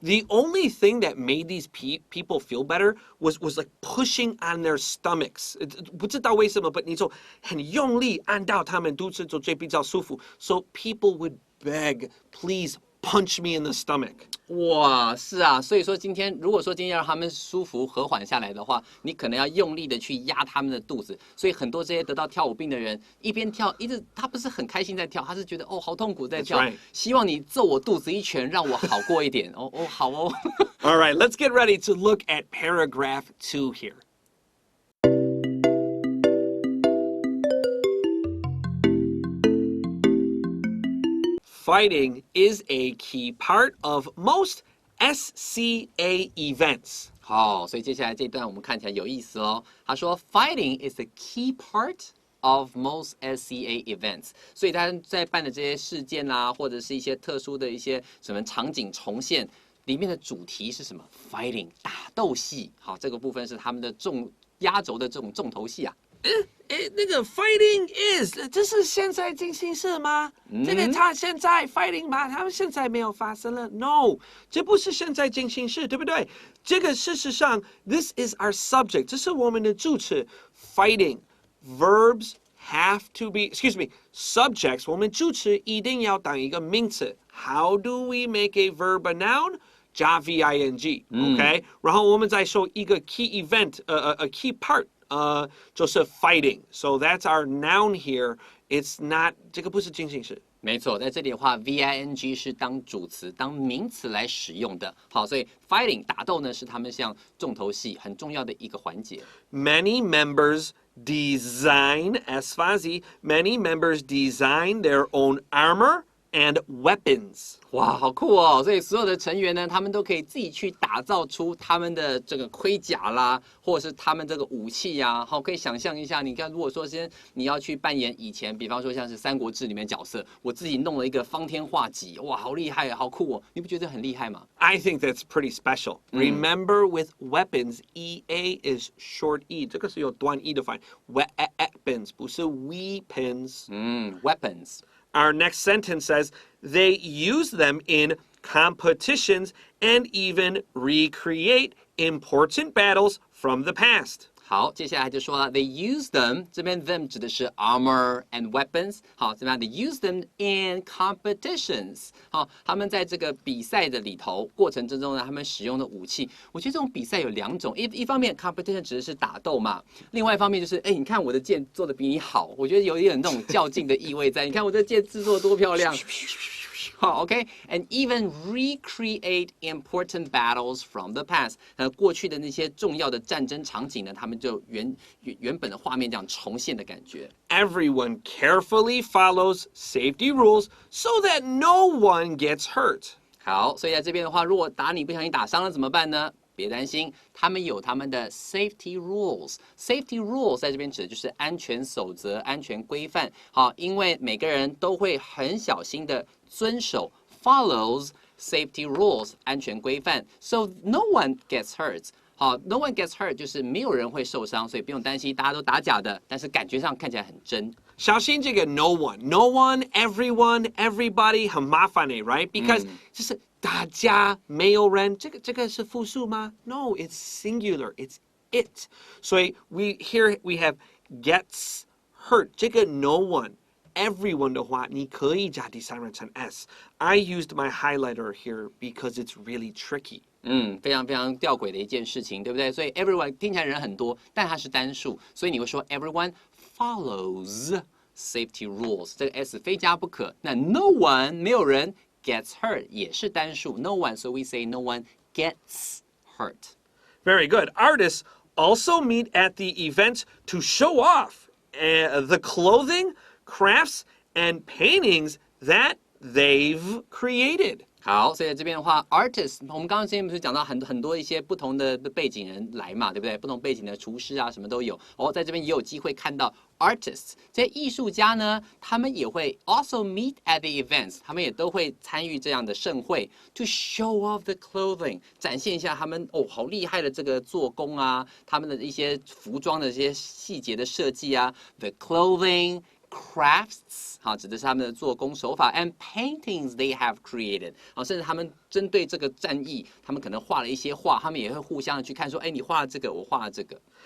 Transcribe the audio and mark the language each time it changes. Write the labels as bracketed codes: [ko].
[en] The only thing that made these people feel better was like pushing on their stomachs. [zh] 不知道为什么 but 你就很用力按到他们肚子就最比较舒服。 [en] So people would beg, please punch me in the stomach. [zh] 哇，是啊，所以说如果说今天要让他们舒服和缓下来的话，你可能要用力的去压他们的肚子。所以很多这些得到跳舞病的人，一边跳他不是很开心在跳，他是觉得好痛苦在跳。 [en] That's right. [zh] 希望你揍我肚子一拳，让我好过一点。好哦。 [en] All right, let's get ready to look at paragraph 2 here. Fighting is a key part of most SCA events. [zh] 好，所以接下来这段我们看起来有意思哦。他说 [en] ，Fighting is a key part of most SCA events。 [zh] 所以他在办的这些事件啊，或者是一些特殊的一些什么场景重现，里面的主题是什么 ？Fighting 打斗戏。好，这个部分是他们的压轴的这种重头戏啊。那个 [en] fighting is [zh] 这是现在进行式吗？这个他现在 fighting 吗？他们现在没有发生了 ？No， 这不是现在进行式，对不对？这个事实上 [en] ，this is our subject， [zh] 这是我们的主词 [en] fighting verbs have to be excuse me subjects， [zh] 我们主词一定要当一个名词。 [en] How do we make a verb a noun？ 加 VING，OK，然后我们再说一个 key event，a key part。 就是 fighting. So that's our noun here. It's not [zh] 这个不是进行式。没错，在这里的话 ，VING 是当主词、当名词来使用的。好，所以 fighting 打斗呢是他们像重头戏很重要的一个环节。 [en] Many members design many members design their own armor and weapons. [zh] 哇，好酷哦！所以所有的成员呢，他们都可以自己去打造出他们的这个盔甲啦，或者是他们这个武器呀。好，可以想象一下，你看，如果说今天你要去扮演以前，比方说像是《三国志》里面角色，我自己弄了一个方天画戟，哇，好厉害，好酷哦！你不觉得很厉害吗？ [en] I think that's pretty special. Remember, with weapons, EA is short E. [zh] 这个是有短 E 的发音。 [en] Weapons [zh] 不是 [en] weapons. Weapons. Our next sentence says they use them in competitions and even recreate important battles from the past. [zh] 好，接下来就说了 ， [en] they use them， [zh] 这边 them 指的是 [en] armor and weapons。 [zh] 好，怎么样 [en] ？They use them in competitions。 [zh] 好，他们在这个比赛的里头过程之中呢，他们使用的武器，我觉得这种比赛有2种，一方面 competition 指的是打斗嘛，另外一方面就是，你看我的剑做的比你好，我觉得有一点那种较劲的意味在。你看我的剑制作多漂亮。好 [en] ，OK，and even recreate important battles from the past。 [zh] 过去的那些重要的战争场景呢，他们就原本的画面这样重现的感觉。 [en] Everyone carefully follows safety rules so that no one gets hurt. [zh] 好，所以在这边的话，如果你不小心打伤了怎么办呢？别担心，他们有他们的 safety rules。safety rules 在这边指的就是安全守则、安全规范。好，因为每个人都会很小心的遵守 [en] follows safety rules [zh] 安全规范 ， [en] so no one gets hurt。 [zh] 好 ， [en] no one gets hurt [zh] 就是没有人会受伤，所以不用担心，大家都打假的，但是感觉上看起来很真。小心这个 [en] no one, everyone, everybody [zh] 很麻烦的 [en] right? Because [zh] 就是大家没有人，这个是复数吗 [en] ？No, it's singular, it's it. [zh] 所以 [en] we have gets hurt [zh] 这个 [en] no one [zh] everyone 的话，你可以加第三人称 s. [en] I used my highlighter here because it's really tricky. [zh] 非常非常吊诡的一件事情，对不对？所以 everyone 听起来人很多，但它是单数，所以你会说 [en] everyone follows safety rules， [zh] 这个 s 非加不可。 [en] 那 no one [zh] 没有人 [en] gets hurt [zh] 也是单数 [en] no one， so we say no one gets hurt. Very good. Artists also meet at the event to show off the clothing, crafts, and paintings that they've created. [zh] 好，所以在这边的话 ，artist， 我们刚刚之前不是讲到很多一些不同的背景人来嘛，对不对？不同背景的厨师啊，什么都有。在这边也有机会看到 artists， 这些艺术家呢，他们也会 [en] also meet at the events， [zh] 他们也都会参与这样的盛会 ， [en] to show off the clothing， [zh] 展现一下他们好厉害的这个做工啊，他们的一些服装的这些细节的设计啊 ，the clothing。Crafts 好，指的是他们的做工手法 ， [en] and paintings they have created [zh] 好，甚至他们针对这个战役，他们可能画了一些画，他们也会互相的去看说，你画了这个，我画了这个。